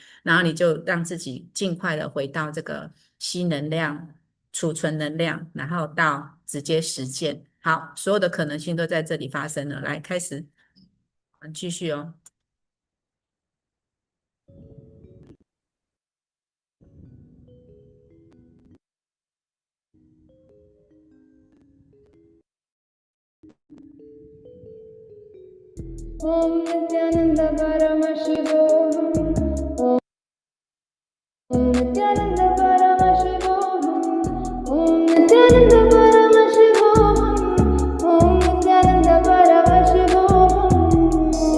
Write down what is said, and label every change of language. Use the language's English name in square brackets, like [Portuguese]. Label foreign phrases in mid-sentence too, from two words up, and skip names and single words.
[Chinese] 然后你就让自己尽快的回到这个吸能量、储存能量，然后到直接实践。好，所有的可能性都在这里发生了。来，开始，我们继续哦。 [Sanskrit] Om Nityananda Paramashiva Om Nityananda Paramashiva Om Nityananda Paramashiva Om Nityananda Paramashiva